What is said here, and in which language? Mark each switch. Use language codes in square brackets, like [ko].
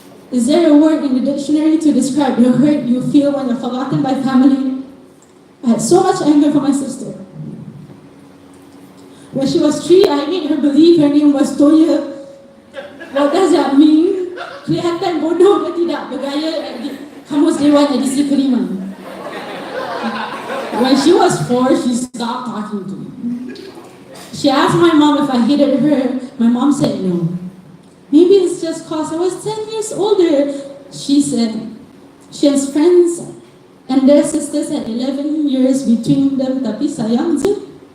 [en] Is there a word in the dictionary to describe the hurt you feel when you're forgotten by family? I had so much anger for my sister. When she was 3, I made her believe her name was Toya. What does that mean? [ms] Kelihatan bodoh ke tidak bergaya di Kamus Dewan edisi kelima. [en] When she was 4, she stopped talking to me. She asked my mom if I hated her. My mom said no. Maybe it's just cause I was 10 years older. She said she has friends and their sisters had 11 years between them, [ms] tapi sayang je.